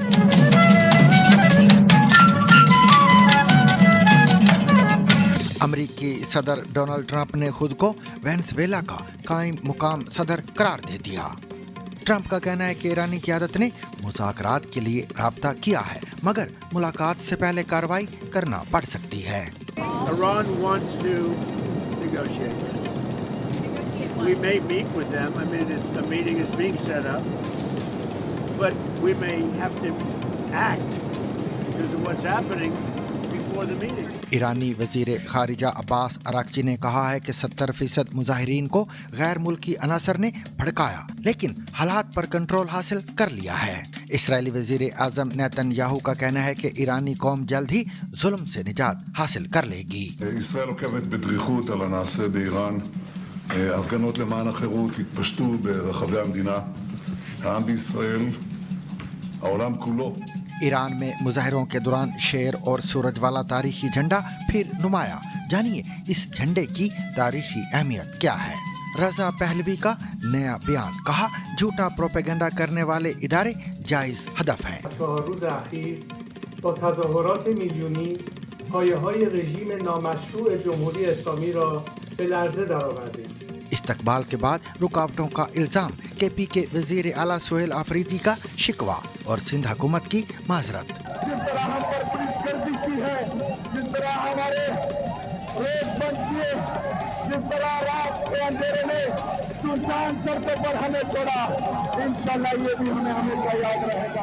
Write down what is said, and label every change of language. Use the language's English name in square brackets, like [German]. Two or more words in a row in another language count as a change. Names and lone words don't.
[Urdu] امریکی صدر ڈونلڈ ٹرمپ نے خود کو وینزویلا کا قائم مقام صدر قرار دے دیا. ٹرمپ کا کہنا ہے کہ ایرانی قیادت نے مذاکرات کے لیے رابطہ کیا ہے، مگر ملاقات سے پہلے کارروائی کرنا پڑ سکتی ہے. [English] Iran wants to negotiate this. We may meet with them. I mean, a meeting is being set up, but we may have to act because of what's happening before the meeting. [Urdu] ایرانی وزیر خارجہ عباس عراقچی نے کہا ہے کہ 70% مظاہرین کو غیر ملکی عناصر نے بھڑکایا، لیکن حالات پر کنٹرول حاصل کر لیا ہے. اسرائیلی وزیر اعظم نیتن یاہو کا کہنا ہے کہ ایرانی قوم جلد ہی ظلم سے نجات حاصل کر لے گی. [Hebrew] ישראל עוקבת בדריכות על הנעשה באיראן. הפגנות למען החירות התפשטו ברחבי המדינה. העם בישראל, העולם כולו. [Urdu] ایران میں مظاہروں کے دوران شیر اور سورج والا تاریخی جھنڈا پھر نمایاں. جانیے اس جھنڈے کی تاریخی اہمیت کیا ہے. رضا پہلوی کا نیا بیان، کہا جھوٹا پروپیگنڈا کرنے والے ادارے جائز ہدف ہیں. [Persian] 4 روز اخیر با تظاهرات میلیونی پایه‌های رژیم نامشروع جمهوری اسلامی را به لرزه درآوردید. [Urdu] استقبال کے بعد رکاوٹوں کا الزام، KP کے وزیر اعلیٰ سہیل آفریدی کا شکوہ اور سندھ حکومت کی معذرت. جس طرح ہم پر پولیس گردی کی ہے، جس طرح ہمارے روڈ بند کیے، جس طرح رات کے اندھیرے میں سنسان سڑکوں پر ہمیں چھوڑا، انشاءاللہ یہ بھی ہمیں ہمیشہ یاد رہے گا.